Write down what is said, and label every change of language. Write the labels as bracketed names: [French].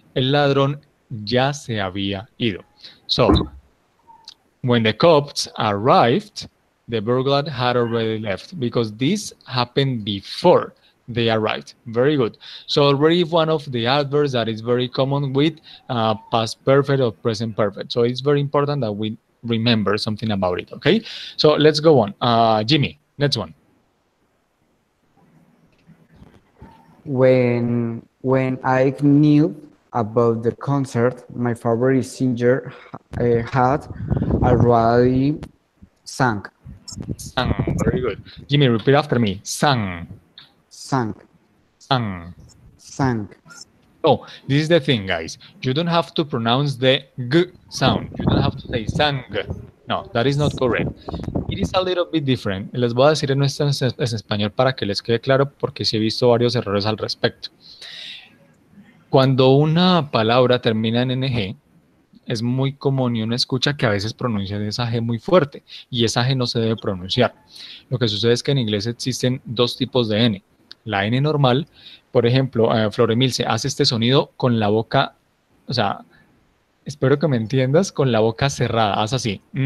[Spanish] El ladrón ya se había ido. [English] So, when the cops arrived, the burglar had already left because this happened before they arrived. Very good. So already one of the adverbs that is very common with past perfect or present perfect. So it's very important that we remember something about it, okay? So let's go on. Jimmy, next one. When I knew about the concert, my favorite singer had already sang. Sang, very good. Jimmy, repeat after me. Sang, Sang. sang. Sang. Oh, this is the thing, guys. You don't have to pronounce the g sound. You don't have to say sang. No, that is not correct. It is a little bit different. [Spanish] Les voy a decir en español para que les quede claro porque sí he visto varios errores al respecto. Cuando una palabra termina en NG, es muy común y uno escucha que a veces pronuncian esa G muy fuerte y esa G no se debe pronunciar. Lo que sucede es que en inglés existen dos tipos de N. La N normal, por ejemplo, Floremil se hace este sonido con la boca, o sea, espero que me entiendas, con la boca cerrada, haz así.